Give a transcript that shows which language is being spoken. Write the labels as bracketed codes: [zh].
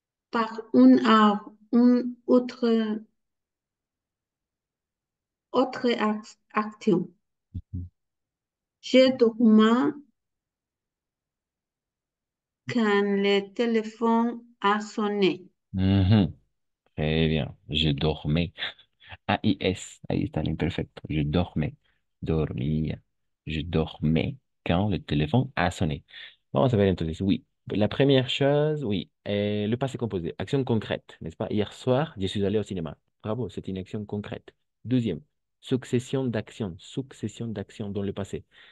[fr] par une autre action. Mhm. J'ai dormi quand le téléphone a sonné. Mhm. Très bien. Je dormais. [es] AIS, ahí está el imperfecto. [fr] Je dormais. [es] Dormía. [fr] Je dormais quand le téléphone a sonné. [es] Vamos a ver entonces. [fr] Oui. La première chose, oui. Le passé composé. Action concrète, n'est-ce pas? Hier soir, je suis allé au cinéma. Bravo, c'est une action concrète. Deuxième, succession d'actions. Succession d'actions dans le passé.